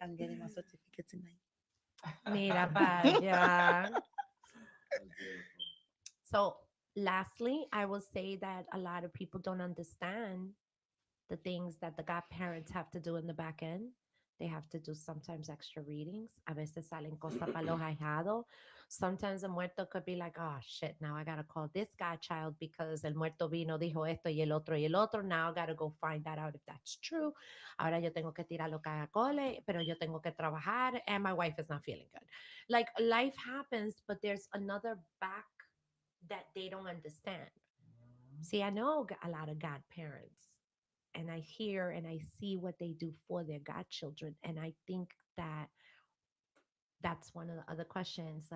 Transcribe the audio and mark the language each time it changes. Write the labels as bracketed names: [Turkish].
[English] I'm getting my certificate tonight. [Spanish] Mira para allá. [English] That's beautiful. So, lastly, I will say that a lot of people don't understand the things that the godparents have to do in the back end. They have to do sometimes extra readings. [Spanish] A veces salen cosas para los ahijados. [English] Sometimes the muerto could be like, oh shit, now I gotta call this godchild because [Spanish] el muerto vino, dijo esto y el otro y el otro. [English] Now I gotta go find that out if that's true. [Spanish] Ahora yo tengo que tirar los caracoles, pero yo tengo que trabajar [English] and my wife is not feeling good. Like life happens, but there's another back that they don't understand. See, I know a lot of godparents and I hear and I see what they do for their godchildren. And I think that that's one of the other questions.